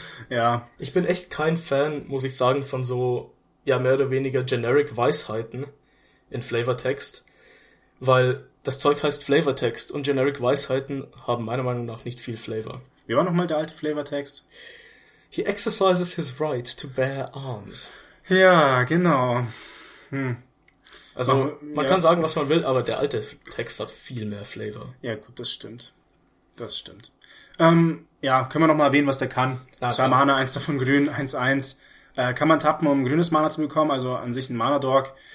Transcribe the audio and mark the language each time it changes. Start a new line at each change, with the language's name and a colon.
German: Ja. ich bin echt kein Fan, muss ich sagen, von so, ja, mehr oder weniger generic Weisheiten in Flavortext, weil das Zeug heißt Flavortext und generic Weisheiten haben meiner Meinung nach nicht viel Flavor. Wie war nochmal der alte Flavortext?
English: He exercises his right to bear arms.
German: Ja, genau. Also, man kann sagen, was man will, aber der alte Text hat viel mehr Flavor. Ja, gut, das stimmt. Das stimmt. Ja, können wir nochmal erwähnen, was der kann. Na Zwei klar. Mana, eins davon grün, 1-1. Kann man tappen, um grünes Mana zu bekommen, also an sich ein Mana-Dork.